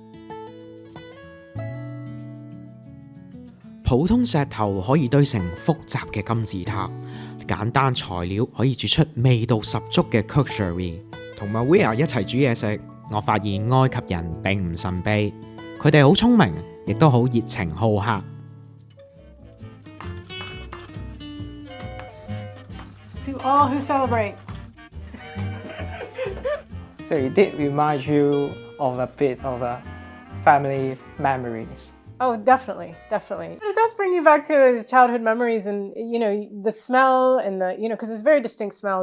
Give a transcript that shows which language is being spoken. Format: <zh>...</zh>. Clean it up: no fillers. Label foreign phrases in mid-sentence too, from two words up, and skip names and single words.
<yue>普通石頭可以堆成複雜嘅金字塔，簡單材料可以煮出味道十足嘅 Koshari。同 Maria 一齊煮嘢食，我發現埃及人並唔神秘，佢哋好聰明，亦都好熱情好客。</yue> <en>To all who celebrate. So it did remind you of a bit of a family memories. Oh, definitely, definitely. But it does bring you back to these childhood memories and, you know, the smell and the, you know, because it's very distinct smells.</en>